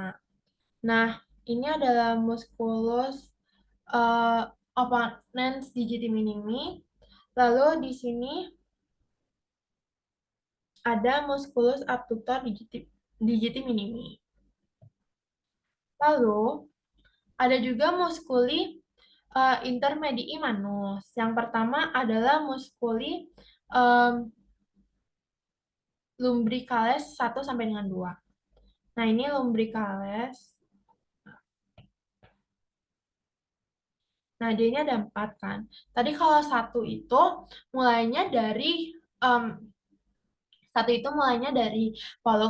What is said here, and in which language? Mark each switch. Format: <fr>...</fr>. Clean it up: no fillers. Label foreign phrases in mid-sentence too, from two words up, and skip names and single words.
<id>Nah, ini adalah</id> <la>musculus eh, opponens digiti minimi.</la> <id>Lalu di sini ada</id> <la>musculus abductor digiti minimi.</la> <id>Lalu ada juga</id> <la>muskuli intermedii manus.</la> <id>Yang pertama adalah</id> <la>muskuli em, lumbricales</la> <id>1 sampai dengan 2. Nah, ini lumbricales. Nah, dia ini ada 4 kan. Tadi kalau mulainya dari em, satu itu mulainya dari pollux.</id>